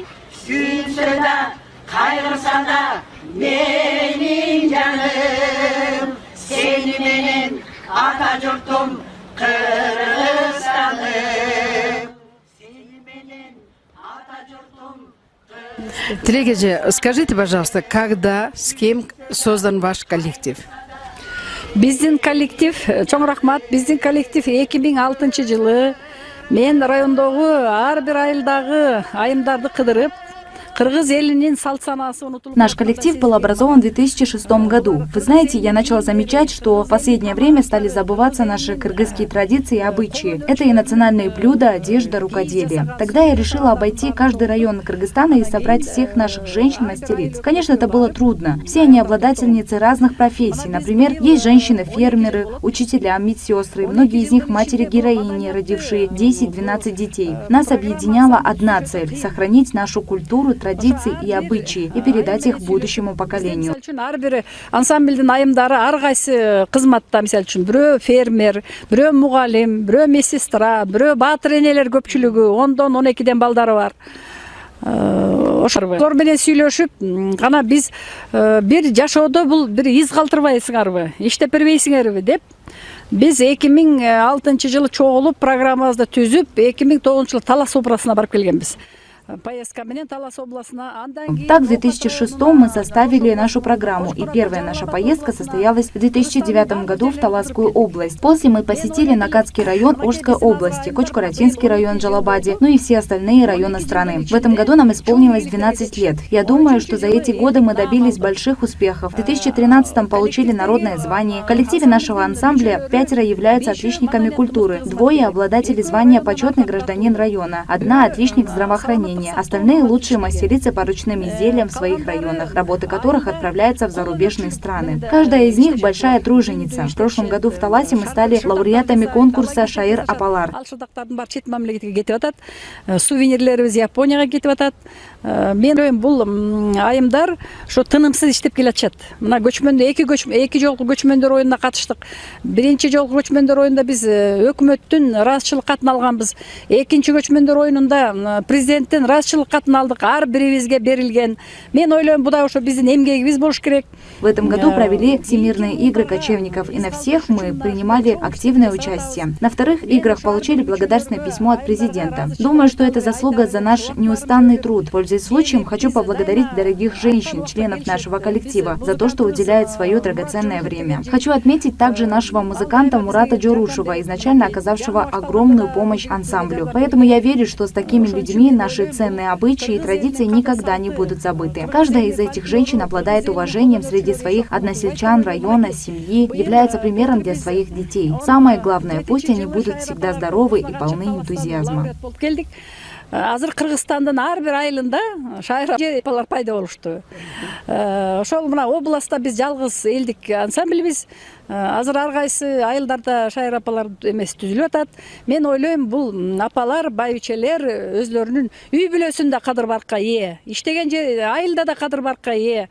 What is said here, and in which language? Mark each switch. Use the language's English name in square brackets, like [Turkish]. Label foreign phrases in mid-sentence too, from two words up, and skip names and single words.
[Kyrgyz] Сүйүнсө да, кайгырса да менин жаным, сени менен ата журтум Кыргызстаным. Сени менен ата журтум. Телегеже, [Russian] скажите, пожалуйста, когда, с кем создан ваш коллектив? [Kyrgyz] Биздин коллектив, чоң рахмат, биздин коллектив 2006 жылы мен райондогу ар бир айылдагы айымдарды кыдырып, кыргыз элинин салт санаасы унутулган. [Russian] Наш коллектив был образован в 2006 году. Вы знаете, я начала замечать, что в последнее время стали забываться наши кыргызские традиции и обычаи. Это и национальные блюда, одежда, рукоделие. Тогда я решила обойти каждый район Кыргызстана и собрать всех наших женщин-мастериц. Конечно, это было трудно. Все они обладательницы разных профессий. Например, есть женщины-фермеры, учителя, медсестры. Многие из них матери-героини, родившие 10-12 детей. Нас объединяла одна цель – сохранить нашу культуру, традиции и обычаи и передать их будущему поколению. [Kyrgyz] Ар бир ансамбльдин айымдары ар кайсы кызматта, мисалы үчүн бирөө фермер, бирөө мугалим, бирөө медсестра, бирөө баатыр энелер көпчүлүгү 10-12 балдары бар. Ошолор менен сүйлөшүп, гана биз бир жашоодо бул бир из калтырбайсыңарбы, иштеп бербейсиңерби деп биз 2006 жылы чогулуп программабызды түзүп, 2009 жылы Талас областына барып келгенбиз. Поездка менен Талас областына. [Russian] Так, в 2006 мы составили нашу программу, и первая наша поездка состоялась в 2009 году в Таласскую область. После мы посетили Накатский район Ошской области, Кочкуратинский район Джалабади, ну и все остальные районы страны. В этом году нам исполнилось 12 лет. Я думаю, что за эти годы мы добились больших успехов. В 2013 получили народное звание. В коллективе нашего ансамбля 5 являются отличниками культуры, 2 обладатели звания почетный гражданин района, 1 отличник здравоохранения. поколения. Остальные лучшие мастерицы по ручным изделиям в своих районах, работы которых отправляются в зарубежные страны. Каждая из них большая труженица. В прошлом году в Таласе мы стали лауреатами конкурса «Шайыр Апалар». [Kyrgyz] Сувенирлерибиз Японияга кетип атат. Мен ойлойм, бул айымдар ошо тынымсыз иштеп келатышат. Мына көчмөндө эки жолку көчмөндөр оюнуна катыштык. Биринчи жолку көчмөндөр оюнунда биз өкмөттүн ыраазычылык катын алганбыз. Экинчи көчмөндөр оюнунда президенттен ыраазычылык катын алдык. Ар бирибизге берилген. Мен ойлойм, бу да ошо биздин эмгегибиз болуш керек. [Russian] В этом году провели Всемирные игры кочевников, и на всех мы принимали активное участие. На вторых играх получили благодарственное письмо от президента. Думаю, что это заслуга за наш неустанный труд. Пользуясь случаем, хочу поблагодарить дорогих женщин, членов нашего коллектива, за то, что уделяют свое драгоценное время. Хочу отметить также нашего музыканта Мурата Джорушева, изначально оказавшего огромную помощь ансамблю. Поэтому я верю, что с такими людьми наши ценные обычаи и традиции никогда не будут забыты. Каждая из этих женщин обладает уважением среди своих односельчан, района, семьи, является примером для своих детей. Самое главное, пусть они будут всегда здоровы и полны энтузиазма. [Kyrgyz] Азыр Кыргызстандын ар бир айылында шайыр пайда болушту. Ошол мына областта биз жалгыз элдик ансамбльбиз. Азыр ар кайсы айылдарда шайыр апалар эмес түзүлүп атат. Мен ойлойм, бул апалар, байбичелер өзлөрүнүн үй бүлөсүндө кадыр баркка ээ, иштеген айылда да кадыр баркка ээ.